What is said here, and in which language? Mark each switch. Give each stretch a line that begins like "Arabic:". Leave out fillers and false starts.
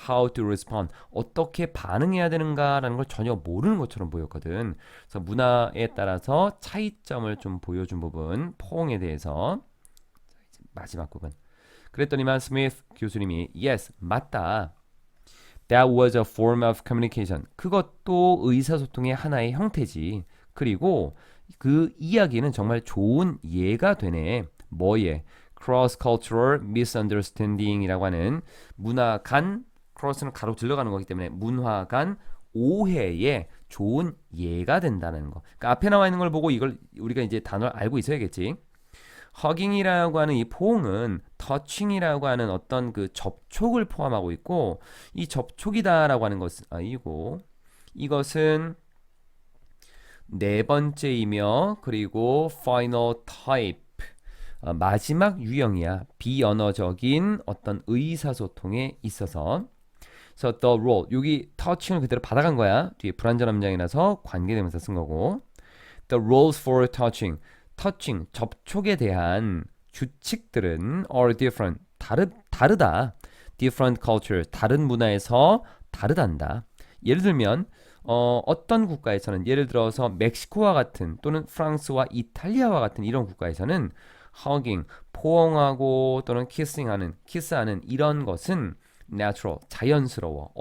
English: How to respond,
Korean: 어떻게 반응해야 되는가라는 걸 전혀 모르는 것처럼 보였거든. 그래서 문화에 따라서 차이점을 좀 보여준 부분, 포옹에 대해서. 마지막 부분. 그랬더니만 스미스 교수님이 yes, 맞다.
English: That was a form of communication.
Korean: 그것도 의사소통의 하나의 형태지. 그리고 그 이야기는 정말 좋은 예가 되네. 뭐예? cross-cultural misunderstanding이라고 하는 문화 간, cross는 가로 들어가는 거기 때문에 문화 간 오해의 좋은 예가 된다는 거. 그러니까 앞에 나와 있는 걸 보고 이걸 우리가 이제 단어를 알고 있어야겠지. 허깅이라고 하는 이 포옹은 터칭이라고 하는 어떤 그 접촉을 포함하고 있고, 이 접촉이다라고 하는 것은 이것은 네 번째이며, 그리고 final type, 마지막 유형이야. 비언어적인 어떤 의사소통에 있어서. 그래서 the role, 여기 touching을 그대로 받아간 거야. 뒤에 불완전한 문장이라서 관계대명사 쓴 거고.
English: The rules for touching,
Korean: 접촉에 대한 규칙들은
English: are different,
Korean: 다르다.
English: different culture,
Korean: 다른 문화에서 다르단다. 예를 들면 어떤 국가에서는, 예를 들어서 멕시코와 같은, 또는 프랑스와 이탈리아와 같은 이런 국가에서는 hugging, 포옹하고 또는 키스하는 이런 것은 natural, 자연스러워.